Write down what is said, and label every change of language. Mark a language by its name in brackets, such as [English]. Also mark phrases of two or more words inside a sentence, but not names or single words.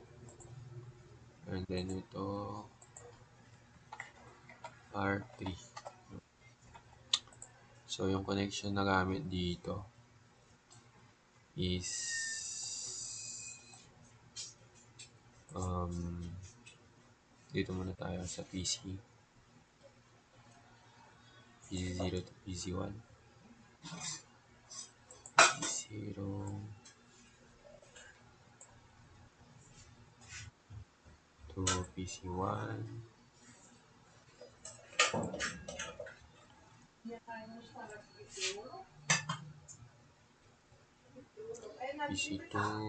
[English] And then ito. R3. [Filipino] So, yung connection na gamit dito is dito muna tayo sa PC. [English] PC0 to PC1. PC0 to PC1. PC2.